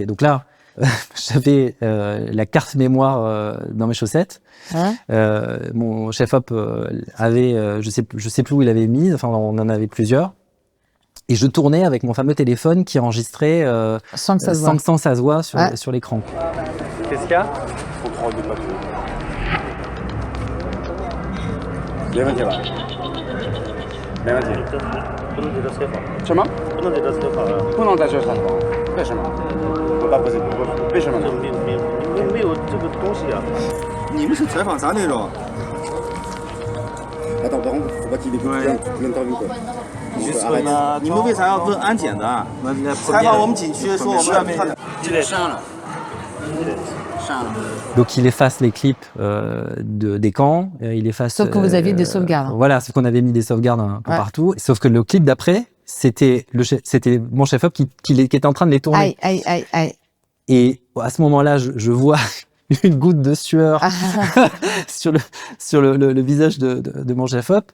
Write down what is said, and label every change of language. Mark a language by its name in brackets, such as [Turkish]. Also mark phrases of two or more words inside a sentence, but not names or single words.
[French] Donc là, j'avais la carte mémoire dans mes chaussettes. Hein Mon chef-op avait, je sais plus où il avait mis, enfin on en avait plusieurs. Et je tournais avec mon fameux téléphone qui enregistrait sans que ça se voit sur l'écran. Qu'est-ce qu'il y a? Contrôle de papier. [Chinese] 没问题吧？没问题。不能对着车跑。什么？不能对着车跑。不能在这上跑？为什么？不是，为什么呢？没有这个东西啊。你们是采访啥内容？你说呢？你们为啥要问安检的？采访我们景区说我们要这个上了。 [French] Donc il efface les clips des camps, il efface... Sauf que vous aviez des sauvegardes. Voilà, sauf qu'on avait mis des sauvegardes un peu partout. Sauf que le clip d'après, c'était mon chef-op qui était en train de les tourner. Aïe. Et à ce moment-là, je vois une goutte de sueur sur le visage de mon chef-op.